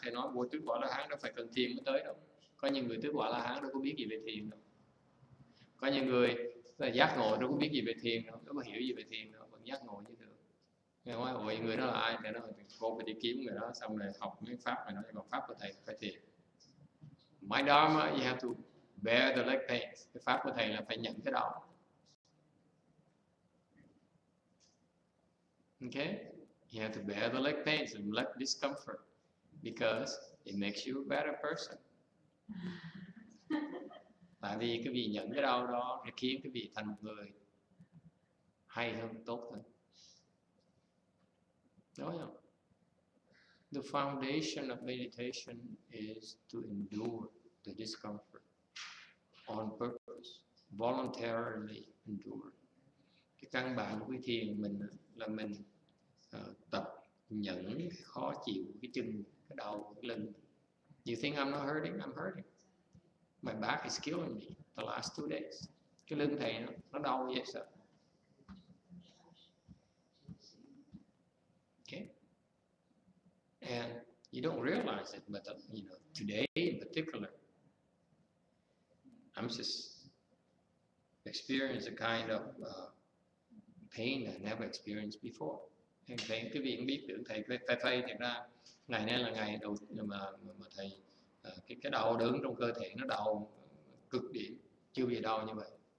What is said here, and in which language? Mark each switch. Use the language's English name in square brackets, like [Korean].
[Vietnamese] Thầy nói vô tứ quả La Hán đâu phải cần thiền mới tới đâu. Có những người tứ quả La Hán đâu có biết gì về thiền đâu. Có những người giác ngộ đâu có biết gì về thiền đâu, đâu có hiểu gì về thiền đâu, vẫn giác ngộ như thường. Nghe nói ôi người đó là ai? Thầy nói cô phải đi kiếm người đó, xong rồi học mấy pháp này, nói bằng pháp của thầy phải thiền. [English] My Dharma, you have to bear the leg pains. [Vietnamese] Cái pháp của thầy là phải nhận cái đau. [English] Okay? You have to bear the leg pains and leg discomfort because it makes you a better person. [Vietnamese] Tại vì cái vị nhận cái đau đó nó khiến cái vị thành một người hay hơn, tốt hơn. Đúng không? [English] The foundation of meditation is to endure the discomfort on purpose, voluntarily endure. [Vietnamese] Cái căn bản của cái thiền mình là mình tập nhận cái khó chịu, cái chân, cái đầu, cái lưng. [English] You think I'm not hurting? I'm hurting. My back is killing me the last 2 days. [Vietnamese] Cái lưng thầy nó đau vậy sao? [English] Okay. And you don't realize it, but you know, today in particular, I'm just experiencing a kind of pain I never experienced before. [Vietnamese] Thầy cái vị biết được thầy thật ra ngày nay là ngày đầu mà thầy cái đau đớn trong cơ thể nó đau cực điểm, chưa bao giờ đau như vậy.